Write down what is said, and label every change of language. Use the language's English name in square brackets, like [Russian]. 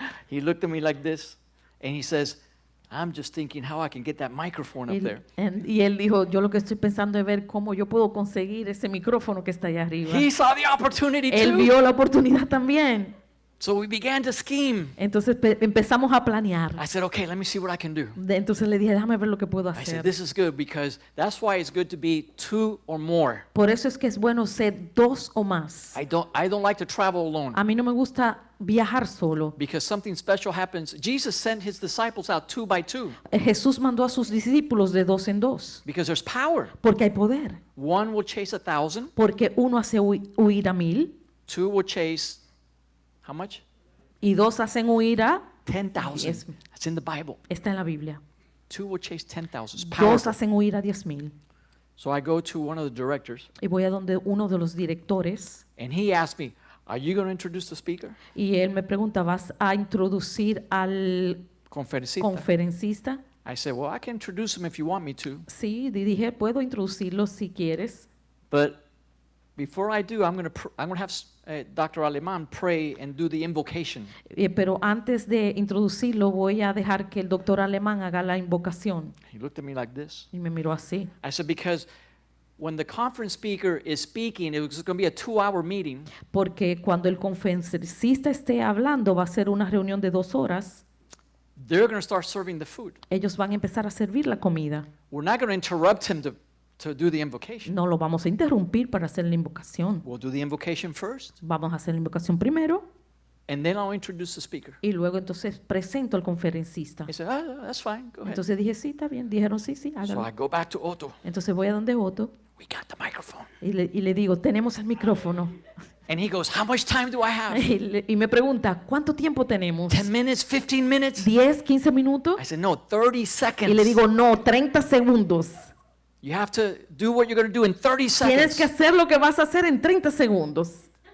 [English] He looked at me like this, and he says, I'm just thinking how I can get that microphone up there. [Spanish] y él dijo, yo lo que estoy pensando es ver cómo yo puedo conseguir ese micrófono que está allá arriba. [English] He saw the opportunity [Spanish] Él [English] too. [Spanish] vio la oportunidad también. [English] So we began to scheme. [Spanish] Entonces empezamos a planear. [English] I said, okay, let me see what I can do. [Spanish] Entonces le dije, déjame ver lo que puedo [English] I said, [Spanish] hacer. [English] this is good because that's why it's good to be two or more. [Spanish] Por eso es que es bueno ser dos o más. [English] I don't like to travel alone [Spanish] A mí no me gusta viajar solo. [English] because something special happens. Jesus sent his disciples out 2 by 2 [Spanish] Jesús mandó a sus discípulos de dos en dos, [English] because there's power. [Spanish] porque hay poder. [English] One will chase 1,000, [Spanish] Porque uno hace huir a 1,000 [English] two will chase how much? [Spanish] y dos hacen huir a, [English] 10,000. Yes. That's in the Bible. [Spanish] está en la Biblia. [English] Two will chase 10,000. It's [Spanish] Dos [English] powerful. [Spanish] hacen huir a 10,000. [English] So I go to one of the directors [Spanish] Y voy a donde uno de los directores [English] and he asked me, are you going to introduce the speaker? [Spanish] y él me pregunta, ¿vas a introducir al Conferencista. conferencista? [English] I said, well, I can introduce him if you want me to. [Spanish] Sí, dije, puedo introducirlo si quieres. [English] But before I do, I'm going to have Dr. Aleman pray and do the invocation. [Spanish] Pero antes de introducirlo, voy a dejar que el doctor alemán haga la invocación. [English] He looked at me like this. [Spanish] Y me miró así. [English] I said, because when the conference speaker is speaking, it was going to be a 2-hour meeting. [Spanish] Porque cuando el conferencista esté hablando, va a ser una reunión de 2 horas. [English] They're going to start serving the food. [Spanish] Ellos van a empezar a servir la comida. [English] We're not going to interrupt him to do the invocation. [Spanish] No lo vamos a interrumpir para hacer la invocación. [English] We'll do the invocation first, [Spanish] Vamos a hacer la invocación primero [English] and then I'll introduce the speaker. [Spanish] y luego entonces presento al conferencista. [English] He said, that's fine, go ahead. [Spanish] Entonces dije, sí, está bien. Dijeron, sí, sí, [English] So [Spanish] hágalo. [English] I go back to Otto. [Spanish] Entonces voy a donde Otto [English] We got the microphone. [Spanish] y le digo, tenemos el micrófono. [English] And he goes, how much time do I have? [Spanish] Y me pregunta, ¿cuánto tiempo tenemos? [English] 10 minutes, 15 minutes? [Spanish] 10, 15 minutos. [English] I said, no, 30 [Spanish] Y [English] seconds. [Spanish] le digo, no, 30 segundos. [English] You have to do what you're going to do in 30 [Spanish] Tienes [English] seconds. [Spanish] que hacer lo que vas a hacer en 30 segundos.